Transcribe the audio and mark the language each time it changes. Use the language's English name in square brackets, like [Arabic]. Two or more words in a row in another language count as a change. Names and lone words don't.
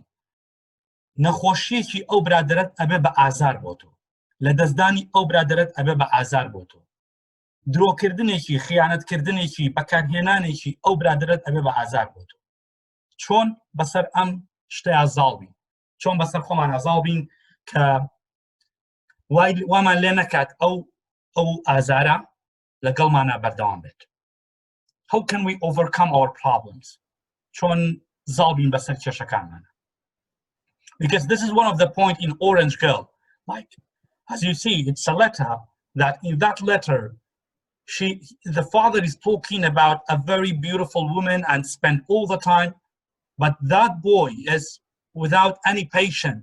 [Central Kurdish] نەخۆشیەکی ئەو برادەرت ئەبێ بە ئازار بۆ تۆ، لە دەستدانی ئەو برادەرت ئەبێ بە ئازار بۆ تۆ، درۆکردنێکی خیانەتکردنێکی بەکارهێنانێکی ئەو برادەرت ئەبێ بە ئازار بۆ تۆ. چۆن بەسەر ئەم شتەیە ئازاڵ بین؟ چۆن بەسەر خۆمان ئازاڵ بین کە وامان لێ نەکات ئەو ئازارە لەگەڵمانە بەردەوام بێت؟ [English] How can we overcome our problems? [Central Kurdish] چۆن زاڵ بین بەسەر کێشەکانمانە؟ [English] Because this is one of the point in Orange Girl. Like, as you see, it's a letter that in that letter, the father is talking about a very beautiful woman and spent all the time, but that boy is without any patience.